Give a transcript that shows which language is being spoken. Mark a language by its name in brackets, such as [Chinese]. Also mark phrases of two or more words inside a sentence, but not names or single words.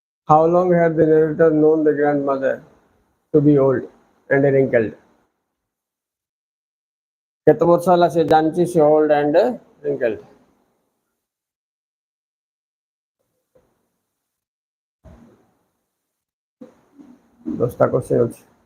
[English] How long had the narrator known the grandmother to be old and wrinkled? [Odia] କେତେ ବର୍ଷ ହେଲା ସେ ଜାଣିଛି ସେ [English] old and wrinkled? [Odia] ଦଶଟା କ୍ୱେଶ୍ଚନ ଅଛି।